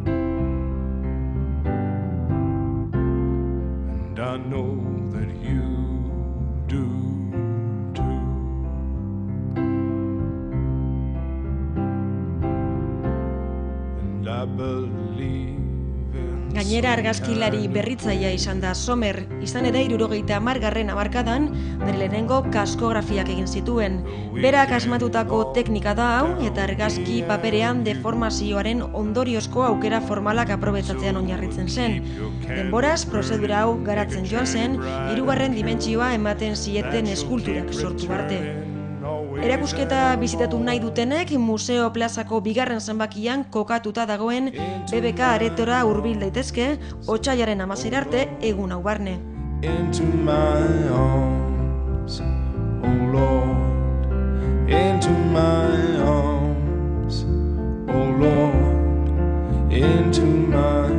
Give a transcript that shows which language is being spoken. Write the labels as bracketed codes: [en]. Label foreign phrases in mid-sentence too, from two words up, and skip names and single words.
[en] and I know that you do too. And I believe in [eu] Gainera argazkilari berritzailea izan da Somer, izan ere 70. hamarkadan bere lehenengo kaskografiak egin zituen. Berak asmatutako teknika da hau eta argazki paperean deformazioaren ondoriozko aukera formalak aprobetxatzean oinarritzen zen. Denboraz, prozedura hau garatzen joan zen, 3. dimentsioa ematen zieten eskulturak sortu arte. Erakusketa bizitatu nahi dutenek Museo Plazako 2. zenbakian kokatuta dagoen BBK aretora hurbil daitezke, otsailaren 16 arte egun hau barne. [en] into my arms, oh Lord, into my arms, oh Lord, into my